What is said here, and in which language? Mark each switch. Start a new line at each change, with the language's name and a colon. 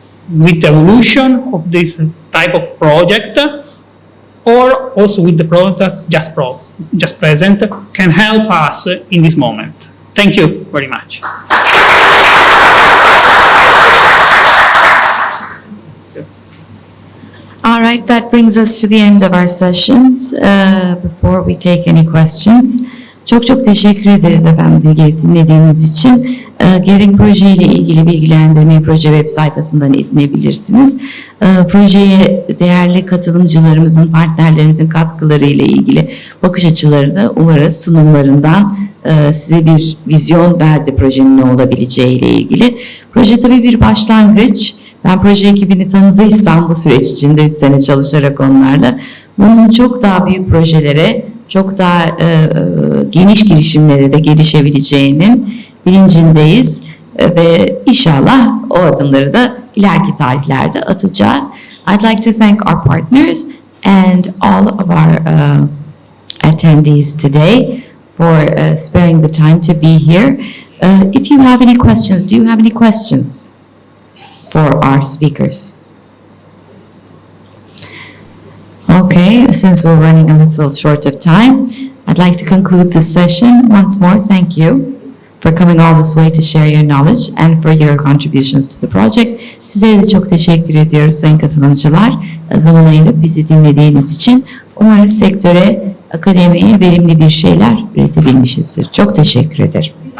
English: With the evolution of this type of project, or also with the product just present, can help us in this moment. Thank you very much. All right, that brings us to the end of our sessions. Before we take any questions,
Turkish: çok teşekkür ederiz efendim dinlediğiniz için. Gerek projeyle ilgili bilgilendirmeyi proje web sayfasından edinebilirsiniz. Projeye değerli katılımcılarımızın, partnerlerimizin katkıları ile ilgili bakış açılarını umarız sunumlarından size bir vizyon verdi projenin ne olabileceği ile ilgili. Proje tabii bir başlangıç. Ben proje ekibini tanıdıysam bu süreç içinde 3 sene çalışarak onlarla bunun çok daha büyük projelere, çok daha geniş girişimlere de gelişebileceğinin bilincindeyiz ve inşallah o adımları da ileriki tarihlerde atacağız.
English: I'd like to thank our partners and all of our attendees today for sparing the time to be here. If you have any questions, do you have any questions for our speakers? Okay, since we're running a little short of time, I'd like to conclude this session. Once more, thank you for coming all this way to share your knowledge and for your contributions to the project.
Turkish: Sizlere de çok teşekkür ediyoruz sayın katılımcılar. Zaman ayırıp bizi dinlediğiniz için. Umarız sektöre, akademiye verimli bir şeyler üretebilmişizdir. Çok teşekkür ederim.